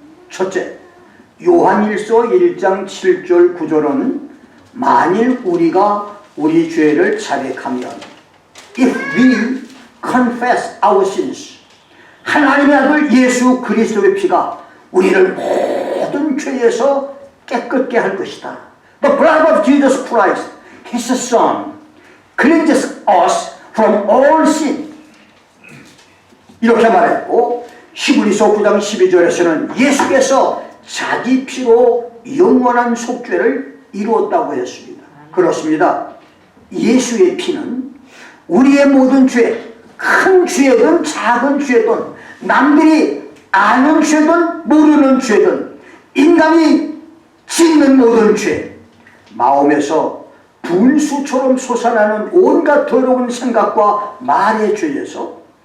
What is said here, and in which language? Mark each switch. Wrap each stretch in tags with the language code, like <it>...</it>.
<ko>첫째, 요한일서 1장 7절 9절은 만일 우리가 우리 죄를 자백하면,</ko> <en>if we confess our sins,</en> <ko>하나님의 아들 예수 그리스도의 피가 우리를 모든 죄에서 깨끗게 할 것이다.</ko> <en>The blood of Jesus Christ, His Son, cleanses us from all sin.</en> <ko>이렇게 말했고, 히브리서 9장 12절에서는 예수께서 자기 피로 영원한 속죄를 이루었다고 했습니다. 그렇습니다. 예수의 피는 우리의 모든 죄, 큰 죄든 작은 죄든, 남들이 아는 죄든 모르는 죄든, 인간이 짓는 모든 죄, 마음에서 분수처럼 솟아나는 온갖 더러운 생각과 말의 죄에서</ko>